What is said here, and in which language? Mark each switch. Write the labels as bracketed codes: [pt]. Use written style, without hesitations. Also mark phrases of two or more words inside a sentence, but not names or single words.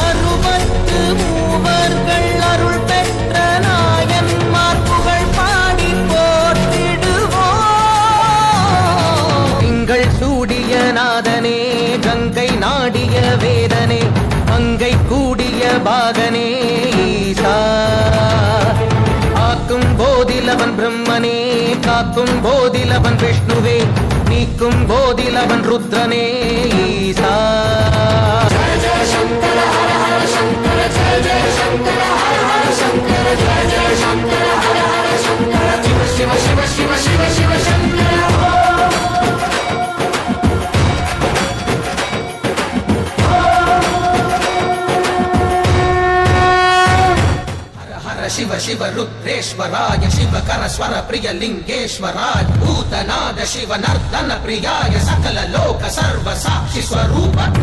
[ta] மூவர்கள் அருள் பெற்ற நாயன்மார் புகழ் பாடி போற்றிடுவோம் திங்கள் சூடிய நாதனே கங்கை நாடிய வேதனே அங்கை கூடிய பாகனே ஈசா ஆக்கும் போதிலவன் பிரம்மனே காக்கும் போதிலவன் விஷ்ணுவே நீக்கும் போதிலவன் ருத்ரனே ஈசா [sa] जय जय शंकर हर हर शंकर जय जय शंकर हर हर शंकर जय जय शंकर हर हर शंकर शिव शिव शिव शिव शिव शिव शंकर शिव शिव रुद्रेश्वराय शिव कर स्वर प्रिय लिंगेश्वराय भूतनाद शिव नर्दन प्रियाय सकल लोक सर्व साक्षि स्वरूप